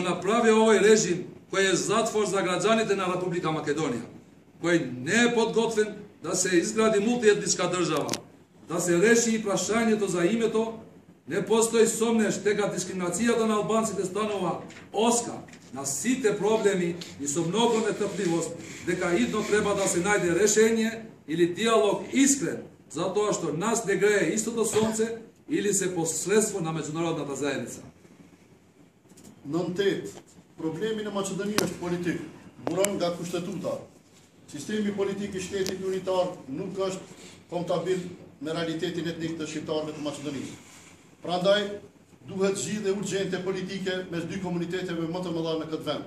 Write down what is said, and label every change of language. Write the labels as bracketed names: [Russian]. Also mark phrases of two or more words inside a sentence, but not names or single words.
[Macedonian] направи овој режим кој е затвор за граѓаните на Република Македонија, кој не е подготвен да се изгради мултиетничка држава, да се реши и прашањето за името, не постои сомнеш дека дискриминацијата на албанците станува оска на сите проблеми и со многу нетрпливост дека идно треба да се најде решение или диалог искрен, затоа што нас не грее истото сонце или се посредство на меѓународната заедница. [Albanian] 9. Problemi në Maqedoni është politik, buron nga kushtetuta. Sistemi politik i shtetit unitar nuk është kompatibil me realitetin etnik të shqiptarëve të Maqedonisë. Prandaj, duhet zgjidhje urgjente politike mes dy komuniteteve më të mëdha në këtë vend.